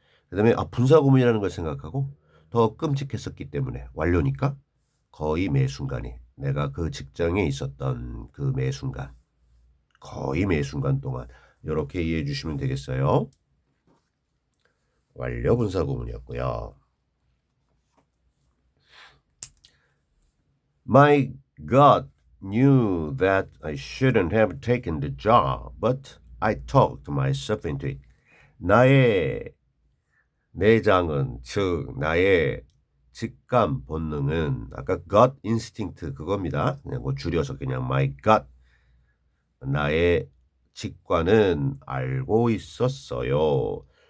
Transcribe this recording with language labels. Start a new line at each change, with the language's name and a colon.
Korean: 그다음에 분사구문이라는 걸 생각하고 더 끔찍했었기 때문에 완료니까 거의 매 순간이 내가 그 직장에 있었던 그 매 순간 거의 매 순간 동안 이렇게 이해해 주시면 되겠어요. 완료 분사구문이었고요.
English: My God knew that I shouldn't have taken the job, but I talked myself into it.
Korean: 나의 내장은 즉 나의 직감 본능은 아까
English: gut instinct
Korean: 그겁니다. 그냥 뭐 줄여서 그냥
English: my gut
Korean: 나의 직관은 알고 있었어요.